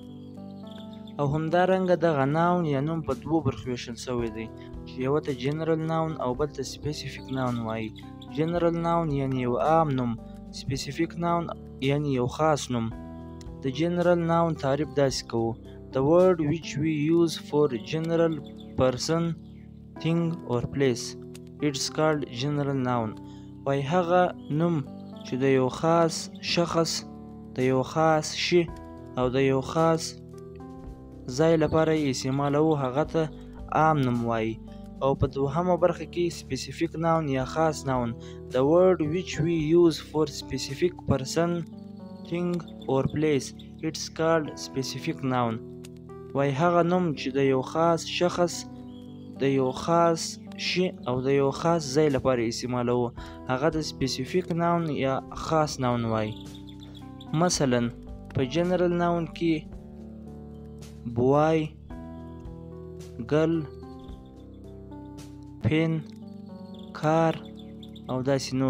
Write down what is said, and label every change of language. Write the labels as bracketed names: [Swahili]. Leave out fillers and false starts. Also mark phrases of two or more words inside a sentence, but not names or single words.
[Pashto] او همدارنګه دغه ناون یا نوم په دوو برخو ویشل شوی دی چې یوه ته [English] general noun [Pashto] او بل ته [English] specific noun [Pashto] وایي. [English] general noun [Pashto] یعنی یو عام نوم، [English] specific noun [Pashto] یعنی یو خاص نوم. د [English] general noun [Pashto] تعریف داسې کوو: [English] The word which we use for general person, thing or place, it's called general noun. [Pashto] وایي هغه نوم چې د یو خاص شخص، د یو خاص شي او د یو خاص ځای لپاره یې استعمالوو هغه ته عام نوم وایي. او په دوهمه برخه کې [English] specific noun [Pashto] یا خاص ناون. [English] The word which we use for specific person, thing or place, it's called specific noun. [Pashto] وایي هغه نوم چې د یو خاص شخص، د یو خاص شي او د یو خاص ځای لپاره استعمالوو هغه د [English] specific noun [Pashto] یا خاص ناون وایي. مثلا په [English] general noun [Pashto] کې بوای، ګل، [English] pen, car [Pashto] او داسې نور.